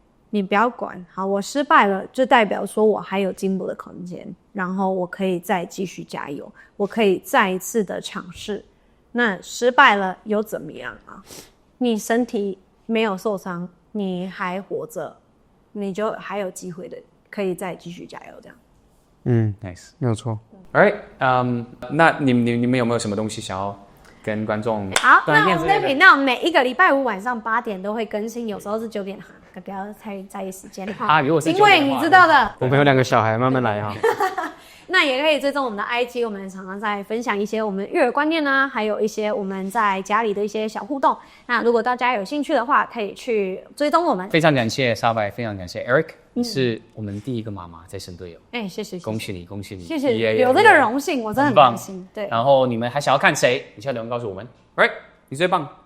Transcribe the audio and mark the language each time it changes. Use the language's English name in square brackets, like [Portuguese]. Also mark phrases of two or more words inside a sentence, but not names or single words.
[Chinese] 你不要管，好，我失敗了，就代表說我還有進步的空間，然後我可以再繼續加油，我可以再一次的嘗試。那失敗了又怎麼樣啊？你身體沒有受傷，你還活着，你就還有機會的，可以再繼續加油，這樣。 Nice，沒有錯。 [English] All right， [Chinese] 那你們有沒有什麼東西想要跟觀眾？好，那我們的頻道每一個禮拜5晚上8點都會更新，有時候是9點哈，不要太在意時間哈。如果是9點的話，因為你知道的，我們有2個小孩，慢慢來哈。那也可以追蹤我們的 IG， 我們常常在分享一些我們育兒觀念啊，還有一些我們在家裡的一些小互動。那如果大家有興趣的話，可以去追蹤我們。非常感謝沙白，非常感謝 Eric， 你是我們第一個媽媽在神隊友。謝謝，恭喜你，恭喜你，謝謝，有這個榮幸，我真的很開心。對，然後你們還想要看誰？你現在留言告訴我們。Right， 你最棒。